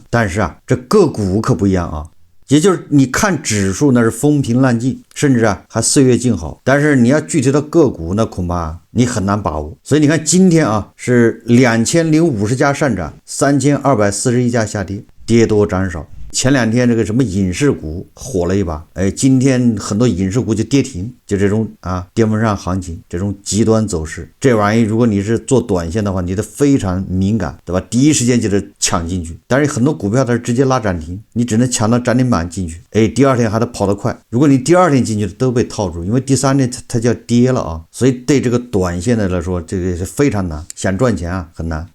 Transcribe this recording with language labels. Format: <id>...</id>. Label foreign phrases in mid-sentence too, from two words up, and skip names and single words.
<zh>但是這個股可不一樣也就是你看指數那是風平浪靜，甚至還歲月靜好，但是你要具體的個股那恐怕你很難把握。所以你看今天是2050家上漲，3241家下跌，跌多漲少。前2天這個什麼影視股火了一把，今天很多影視股就跌停，就這種巔峰上行情，這種極端走勢，這玩意如果你是做短線的話，你得非常敏感，對吧？第一時間就得搶進去。但是很多股票它是直接拉漲停，你只能搶到漲停板進去，第二天還得跑得快。如果你第二天進去都被套住，因為第3天它就要跌了所以对這個短線的來說，這個是非常難，想賺錢很難。</zh>